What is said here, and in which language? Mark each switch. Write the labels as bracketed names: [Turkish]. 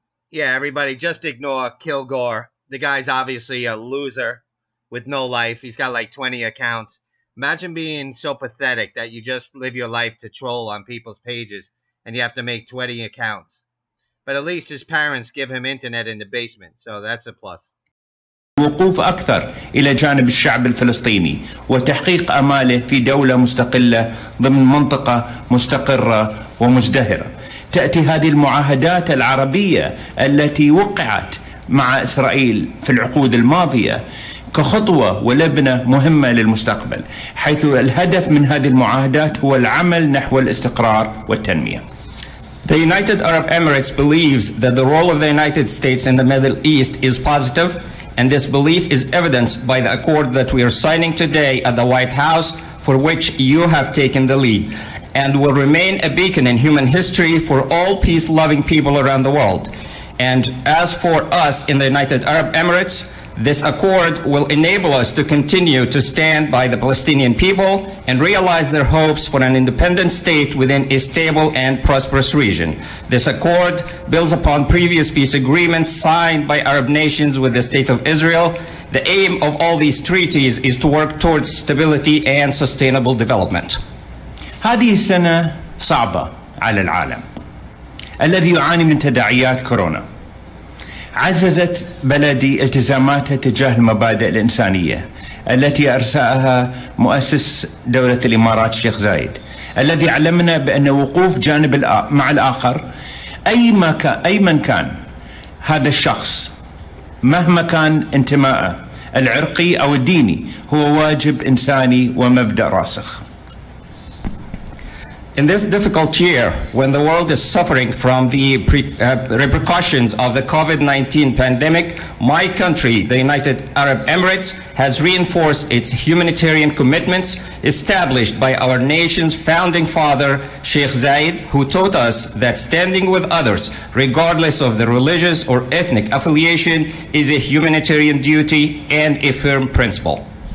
[English] Yeah, everybody, just ignore Kilgore. The guy's obviously a loser with no life. He's got like 20 accounts. Imagine being so pathetic that you just live your life to troll on people's pages and you have to make 20 accounts. But at least his parents give him internet in the basement, so that's a plus. [Arabic] وقوف أكثر إلى جانب الشعب الفلسطيني وتحقيق آماله في دولة مستقلة ضمن منطقة مستقرة ومزدهرة. تأتي هذه المعاهدات العربية التي وقعت مع إسرائيل في العقود الماضية كخطوة ولبنة مهمة للمستقبل، حيث الهدف من هذه المعاهدات هو العمل نحو الاستقرار والتنمية. [English] The United Arab Emirates believes that the role of the United States in the Middle East is positive, and this belief is evidenced by the accord that we are signing today at the White House, for which you have taken the lead, and will remain a beacon in human history for all peace-loving people around the world. And as for us in the United Arab Emirates, this accord will enable us to continue to stand by the Palestinian people and realize their hopes for an independent state within a stable and prosperous region. This accord builds upon previous peace agreements signed by Arab nations with the State of Israel. The aim of all these treaties is to work towards stability and sustainable development. [Arabic] هذه السنة صعبة على العالم الذي يعاني من تداعيات كورونا. عززت بلدي التزاماتها تجاه المبادئ الإنسانية التي أرساها مؤسس دولة الإمارات الشيخ زايد، الذي علمنا بأن وقوف جانب مع الآخر أي من كان هذا الشخص مهما كان انتمائه العرقي أو الديني هو واجب إنساني ومبدأ راسخ. [English] In this difficult year, when the world is suffering from the repercussions of the COVID-19 pandemic, my country, the United Arab Emirates, has reinforced its humanitarian commitments established by our nation's founding father, Sheikh Zayed, who taught us that standing with others, regardless of their religious or ethnic affiliation, is a humanitarian duty and a firm principle.